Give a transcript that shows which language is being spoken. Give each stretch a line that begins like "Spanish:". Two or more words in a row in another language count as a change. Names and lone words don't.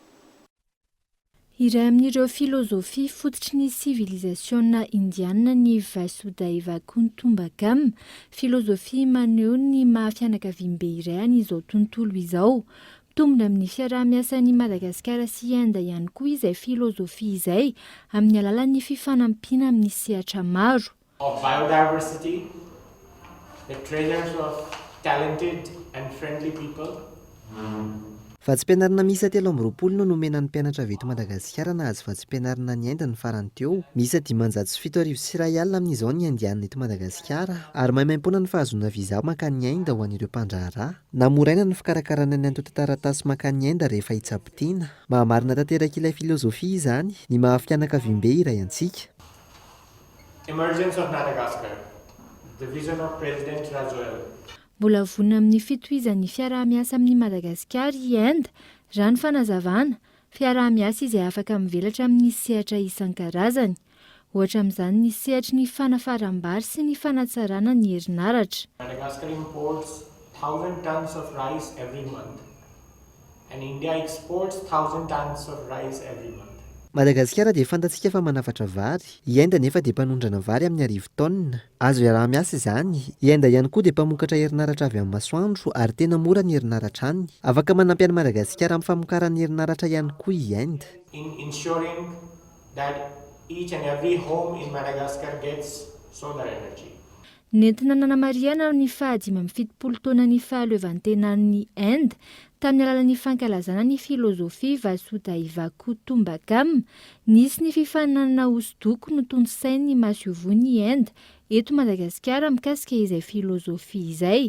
Malagasy: Iray amin'ireo filozofia fototry ny sivilizasiona indiana ny
Sanskrit: Vasudhaiva Kutumbakam,
Malagasy: filozofia maneho ny mahafianakaviam-be iray an'izao tontolo izao. Mitombina amin'ny fiaraha-miasan'i Madagasikara sy Inde ihany koa izay filozofia izay amin'ny alalan'ny fifanampiana amin'ny sehatra maro.
English: Of biodiversity, the treasures of talented and friendly people.
Malagasy: Vatsim-pianarana miisa 320 no nomenan'ny mpianatra avy eto Madagasikara nahazo vatsim-pianarana ny Inde ny farany teo. Miisa 507 sy iray alina amin'izao ny indiana eto Madagasikara ary maimaim-poana ny fahazona viza makany Inde ho an'ireo mpandraharaha. Namoraina ny fikarakarana ny antotan-taratasy makany Inde rehefa hitsapitiana. Mahamarina tanteraka ilay filozofia izany ny mahafianakaviam-be iray antsika.
English: Emergence of Madagascar, the vision of President Rajoelina.
Malagasy: Mbola vonona amin'ny fitohizan'ny fiaraha-miasa amin'ny Madagasikara i Inde, raha ny fanazavana, fiaraha-miasa izay afaka mivelatra amin'ny sehatra isan-karazany. Ohatra amin'izany ny sehatry ny fanafaram-bary sy ny fanatsarana ny herinaratra.
English: Madagascar imports 1,000 tons of rice every month, and India exports 1,000 tons of rice every month.
Malagasy: Madagasikara dia fantatsika fa manafatra vary. I Inde nefa dia mpanondrana vary amin'ny 1,000 taonina. Azo iaraha-miasa izany. I Inde ihany koa dia mpamokatra herinaratra avy amin'ny masoandro ary tena mora ny herinaratra any. Afaka manampy an'i Madagasikara amin'ny famokarany herinaratra ihany koa i Inde.
English: In ensuring that each and every home in Madagascar gets solar energy.
Malagasy: Nentina nanamariana ny fahadimy amby fitopolo taona ny fahaleovantenan'ny Inde tamin'ny alalan'ny fankalazana ny filozofia
Sanskrit: Vasudhaiva Kutumbakam,
Malagasy: nisy ny fifaninanana hosodoko no tondrosain'ny mahasiovoan'ny Inde eto Madagasikara mikasika izay filozofia izay.